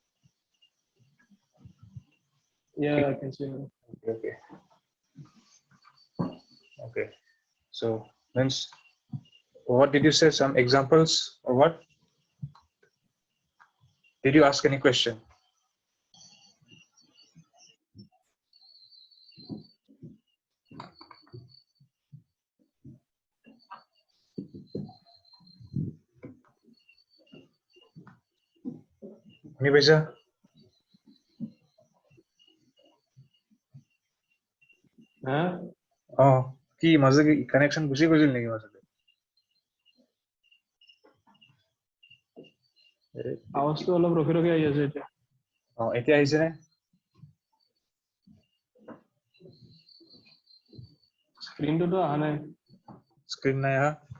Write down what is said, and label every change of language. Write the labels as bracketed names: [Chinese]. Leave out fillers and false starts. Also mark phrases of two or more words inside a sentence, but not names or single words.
[English] Yeah, I can see now. Okay. Okay. So means what did you say? Some examples or what? Did you ask any question? Nibeja? [Assamese] হ্যাঁ কি মাঝে কি কানেকশন গুছি গৈছিল নেকি মাজতে? আৱাজটো অলপ ৰখি ৰখি আহি আছে এতিয়া এতিয়া আহিছে নে? স্ক্ৰীনটোতো অহা নাই স্ক্ৰীন নাই আহা?